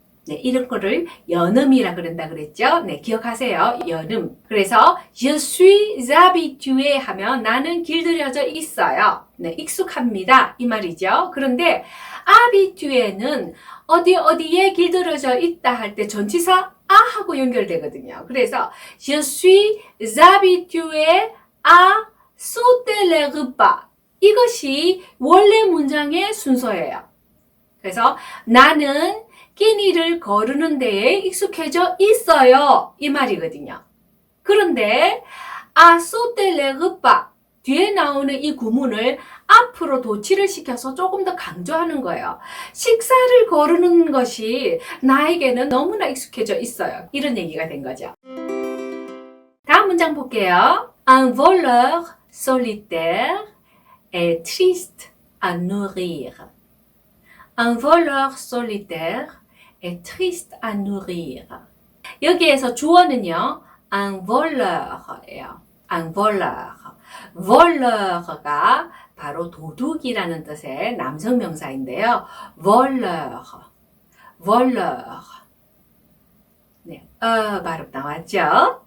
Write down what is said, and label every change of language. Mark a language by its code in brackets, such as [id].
[ko] 네, 이런 거를 연음이라 그런다 그랬죠? 네, 기억하세요. 연음. 그래서 [fr] je suis habitué [ko] 하면 나는 길들여져 있어요. 네, 익숙합니다. 이 말이죠. 그런데 habitué는 어디에 길들여져 있다 할 때 전치사 아하고 연결되거든요. 그래서 [fr] je suis habitué à sauter les repas. [ko] 이것이 원래 문장의 순서예요. 그래서 나는 끼니를 거르는 데에 익숙해져 있어요. 이 말이거든요. 그런데 [fr] à sauter les repas [ko] 뒤에 나오는 이 구문을 앞으로 도치를 시켜서 조금 더 강조하는 거예요. 식사를 거르는 것이 나에게는 너무나 익숙해져 있어요. 이런 얘기가 된 거죠. 다음 문장 볼게요. [fr] Un voleur solitaire est triste à nourrir. Un voleur solitaire est triste à nourrir. [ko] 여기에서 주어는요, un voleur예요. un voleur. voleur가 바로 도둑이라는 뜻의 남성 명사인데요. voleur. voleur. 네, 발음 나왔죠?